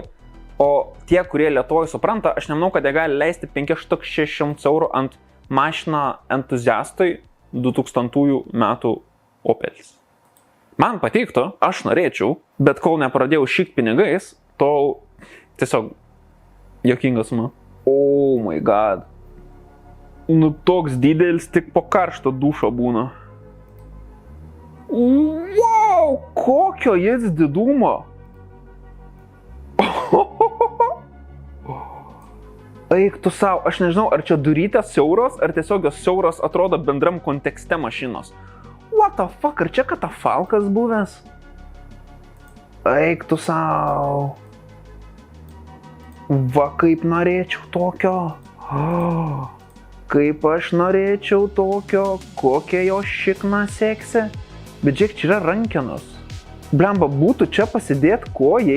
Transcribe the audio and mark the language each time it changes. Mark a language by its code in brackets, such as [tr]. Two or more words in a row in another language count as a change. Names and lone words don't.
[lt] O tie, kurie Lietuvoj supranta, aš nemanau, kad jie gali leisti 5600 eurų ant mašiną entuziastui 2000 metų Opelis. Man patiktų, aš norėčiau, bet kol nepradėjau šykt pinigais, tol tiesiog juokingas man. [en] Oh my god. [lt] Nu toks didelis tik po karšto dušo būna. Wow, kokio jis didumo. Eik tu savo, aš nežinau, ar čia durytės siauros, ar tiesiog jos siauros atrodo bendram kontekste mašinos. [en] What the fuck, [lt] ar čia katafalkas buvęs? Eik tu savo. Va, kaip norėčiau tokio. Kaip aš norėčiau tokio, kokia jo šikna seksi. Bet žiūrėk, čia yra rankenos. Blemba, būtų čia pasidėt kojai.